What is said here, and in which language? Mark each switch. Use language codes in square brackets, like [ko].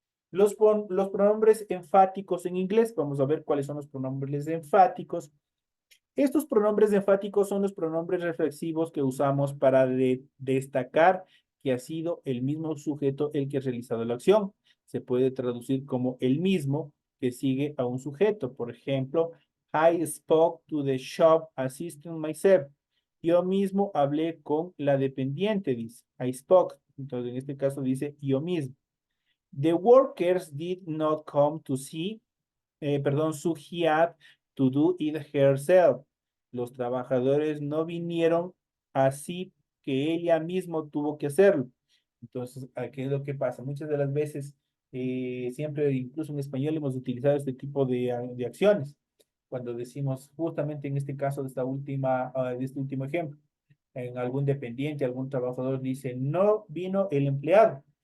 [es] Los pronombres enfáticos en inglés, vamos a ver cuáles son los pronombres enfáticos. Estos pronombres enfáticos son los pronombres reflexivos que usamos para destacar que ha sido el mismo sujeto el que ha realizado la acción. Se puede traducir como el mismo que sigue a un sujeto. Por ejemplo, [en] I spoke to the shop assistant myself. [es] Yo mismo hablé con la dependiente, dice. [en] I spoke. [es] Entonces, en este caso dice yo mismo. [en] The workers did not come to see, so he had to do it herself. [es] Los trabajadores no vinieron así que ella mismo tuvo que hacerlo. Entonces, ¿qué es lo que pasa? Muchas de las veces, siempre, incluso en español, hemos utilizado este tipo de acciones. Cuando decimos, justamente en este caso de de este último ejemplo, en algún dependiente, algún trabajador dice, no vino el empleado.